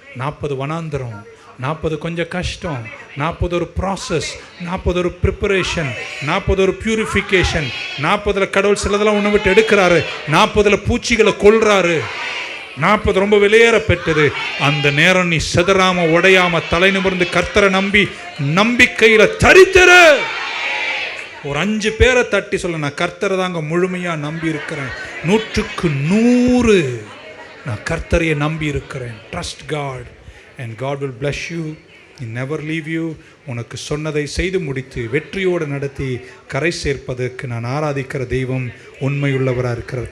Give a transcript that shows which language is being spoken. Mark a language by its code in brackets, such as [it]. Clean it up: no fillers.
[ta] 40 வனாந்தரம், 40 கொஞ்சம் கஷ்டம், 40 ஒரு ப்ராசஸ், 40 ஒரு ப்ரிப்பரேஷன், 40 ஒரு பியூரிஃபிகேஷன், 40 கடவுள் சிலதெல்லாம் ஒன்று விட்டு எடுக்கிறாரு, 40 பூச்சிகளை கொல்றாரு. 40 ரொம்ப விலையேற பெற்றது. அந்த நேரம் நீ செதறாம உடையாம தலை நிமிர்ந்து கர்த்தரை நம்பி நம்பிக்கையில தரித்திரு. ஒரு 5 பேரை தட்டி சொல்ல, நான் கர்த்தரை தாங்க முழுமையாக நம்பி இருக்கிறேன். 100க்கு 100 நான் கர்த்தரையை நம்பி இருக்கிறேன். [en] Trust God and God will bless you. He never leave you. [ta] உனக்கு சொன்னதை செய்து முடித்து வெற்றியோடு நடத்தி கரை சேர்ப்பதற்கு நான் ஆராதிக்கிற தெய்வம் உண்மையுள்ளவராக இருக்கிறார்.